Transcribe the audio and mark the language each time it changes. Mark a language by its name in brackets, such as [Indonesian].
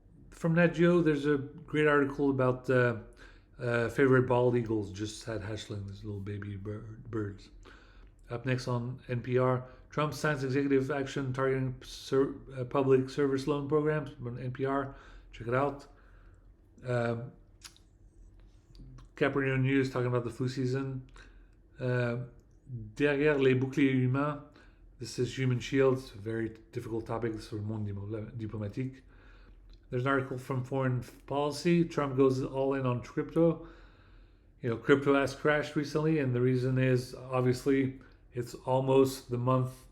[English] From Nat Geo, there's a great article about favorite bald eagles just had hatchlings, little baby birds. Up next on NPR, Trump signs executive action targeting public service loan programs on NPR. Check it out. Capricorn News talking about the flu season. [French] Derrière les boucliers humains. [English] This is Human Shields, a very difficult topic. This is from Monde Diplomatique. There's an article from Foreign Policy. Trump goes all in on crypto. Crypto has crashed recently, and the reason is obviously it's almost the month